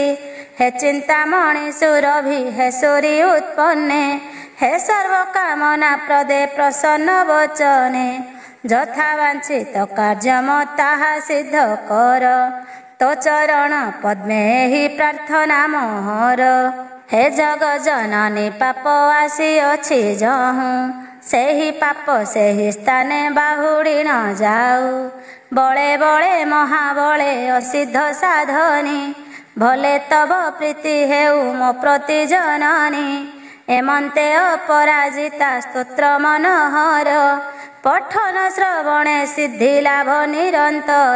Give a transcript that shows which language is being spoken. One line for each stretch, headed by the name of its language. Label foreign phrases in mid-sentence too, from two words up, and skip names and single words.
Odia: ହେ ଚିନ୍ତାମଣି ସୁରଭି ହେ ସୂରି ଉତ୍ପନ୍ନେ, ହେ ସର୍ବକାମନା ପ୍ରଦେ ପ୍ରସନ୍ନ ବଚନେ। ଯଥା ବାଞ୍ଛିତ କାର୍ଯ୍ୟମ ତାହା ସିଦ୍ଧ କର, ତୋ ଚରଣ ପଦ୍ମେ ହି ପ୍ରାର୍ଥନା ମୋହର। ହେ ଜଗ ଜନନୀ ପାପ ଆସିଅଛି ଯହୁଁ ସେହି ପାପ ସେହି ସ୍ଥାନେ ବାହୁଡ଼ି ନ ଯାଉ। ବଳେ ବଳେ ମହାବଳେ ଅସିଦ୍ଧ ସାଧନି ଭଲେ ତବ ପ୍ରୀତି ହେଉ ମୋ ପ୍ରତି ଜନନୀ। ଏମନ୍ତେ ଅପରାଜିତା ସ୍ତୋତ୍ର ମନୋହର ପଠନ ଶ୍ରବଣେ ସିଦ୍ଧି ଲାଭ ନିରନ୍ତର।